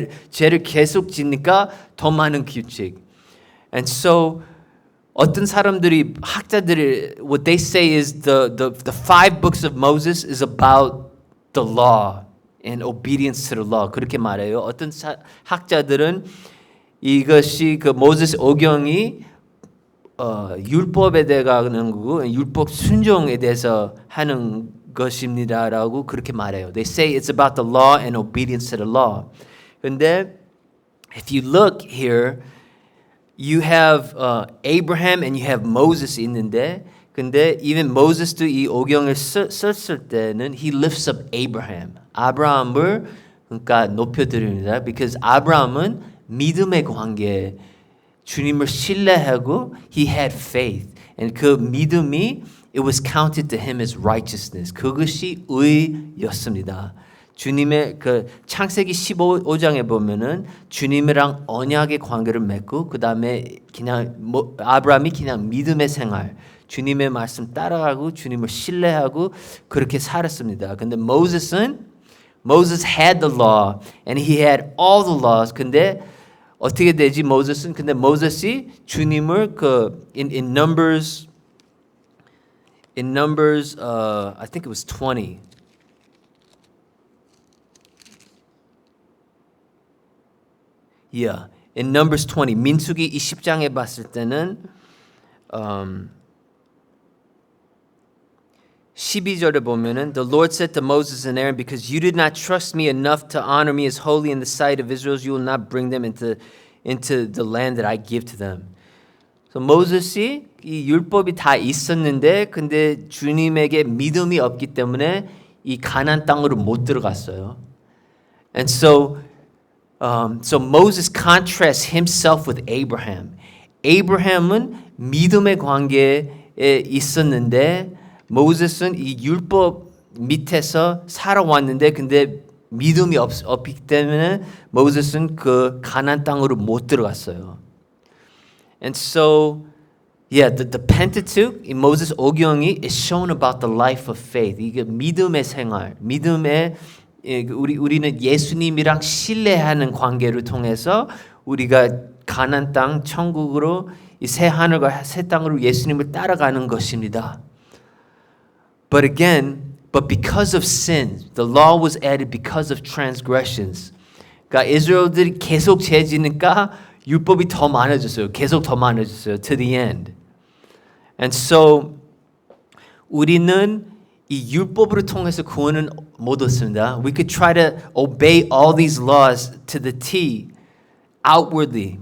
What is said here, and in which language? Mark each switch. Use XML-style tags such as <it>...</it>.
<ko>죄를 계속 짓니까 더 많은 규칙.</ko> <en>And so</en> <ko>어떤 사람들이 학자들이</ko> <en>what they say is the five books of Moses is about the law and obedience to the law.</en> <ko>그렇게 말해요. 어떤 학자들은 이것이 그 모세스 오경이 율법에 대한 거고 율법 순종에 대해서 하는 것입니다라고 그렇게 말해요.</ko> <en>They say it's about the law and obedience to the law. 근데 if you look here, you have Abraham and you have Moses 있는데 근데 even Moses도</en> <ko>이 오경을 썼을 때는</ko> <en>he lifts up Abraham.</en> <ko>아브라함을 그러니까 높여드립니다. Because 아브라함은 믿음의 관계 주님을 신뢰하고</ko> <en>he had faith. And</en> <ko>그 믿음이</ko> <en>it was counted to him as righteousness.</en> <ko>그것이 의였습니다. 주님의 그 창세기 15장에 보면은 주님이랑 언약의 관계를 맺고 그 다음에 그냥 아브라함이 그냥 믿음의 생활, 주님의 말씀 따라가고 주님을 신뢰하고 그렇게 살았습니다.</ko> <en>근데 Moses had the law and he had all the laws.</en> <ko>근데 어떻게 되지 모세스는? 근데 모세스이 주님을 그</ko> <en>in Numbers I think it was 20. Yeah. In Numbers 20</en> <ko>민수기 20장에 봤을 때는 12절에 보면은</ko> <en>The Lord said to Moses and Aaron, because you did not trust me enough to honor me as holy in the sight of Israel, you will not bring them into the land that I give to them.</en> <ko>So 모세스이 이 율법이 다 있었는데 근데 주님에게 믿음이 없기 때문에 이 가나안 땅으로 못 들어갔어요.</ko> <en>And so Moses contrasts himself with Abraham.</en> <ko>Abraham은 믿음의 관계에 있었는데 모세스는 이 율법 밑에서 살아왔는데 근데 믿음이 없기 때문에 모세스는 그 가나안 땅으로 못 들어갔어요.</ko> <en>And so, yeah, the Pentateuch in Moses 오경이 is shown about the life of faith.</en> <ko>이게 믿음의 생활, 우리는 예수님이랑 신뢰하는 관계를 통해서 우리가 가나안 땅 천국으로 이 새 하늘과 새 땅으로 예수님을 따라가는 것입니다.</ko> <en>But because of sin, the law was added because of transgressions.</en> <ko>그러니까 이스라엘들이 계속 죄 지니까 율법이 더 많아졌어요. 계속 더 많아졌어요.</ko> <en>To the end.</en> <ko>And so 우리는 이 율법으로 통해서 구원은 못 얻습니다.</ko> <en>We could try to obey all these laws to the T outwardly.</en>